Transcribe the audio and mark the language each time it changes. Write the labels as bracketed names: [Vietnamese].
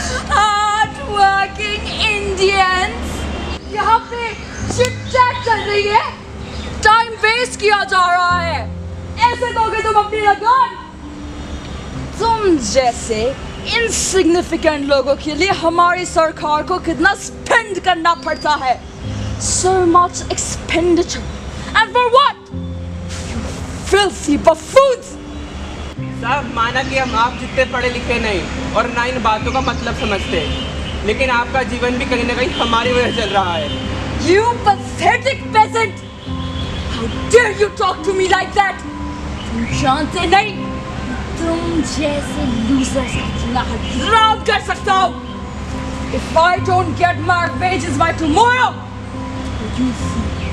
[Hindi] Hard working Indians यहाँ पे chit chat चल रही है, टाइम वेस्ट किया जा रहा है। ऐसे दोगे तुम अपनी लगान? तुम जैसे इनसिग्निफिकेंट लोगों के लिए हमारी सरकार को कितना स्पेंड करना पड़ता है। [English] So much expenditure and for what? You filthy buffoons! [Hindi] सब माना कि हम आप जितने पढ़े लिखे नहीं और ना इन बातों का मतलब समझते, लेकिन आपका जीवन भी कहीं ना कहीं हमारी वजह चल रहा है। [English] You pathetic peasant! How dare you talk to me like that? [Hindi] तुम जानते नहीं, तुम जैसे losers का कितना हराम कर सकता हूँ। [English] If I don't get my wages by tomorrow, you'll see.